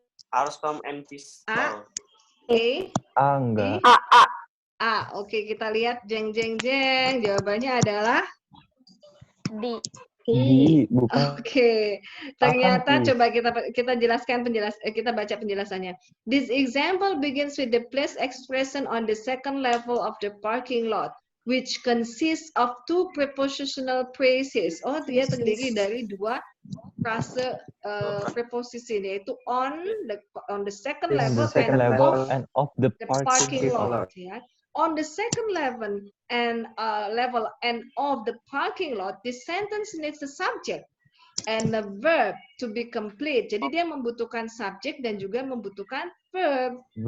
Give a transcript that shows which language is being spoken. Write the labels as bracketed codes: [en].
[en] Are some empty stalls? A, [id] Enggak. A. Oke, kita lihat jeng jeng jeng. Jawabannya adalah Di, bukan. Oke, ternyata [en] Please. [id] coba kita jelaskan kita baca penjelasannya. [en] This example begins with the place expression on the second level of the parking lot, which consists of two prepositional phrases. [id] Oh, dia terdiri dari dua frase preposisi, yaitu [en] on the second level, and of the the parking lot. lot. [id] Ya. [en] On the second level and of the parking lot, this sentence needs a subject and a verb to be complete. [id] Jadi dia membutuhkan subjek dan juga membutuhkan verb.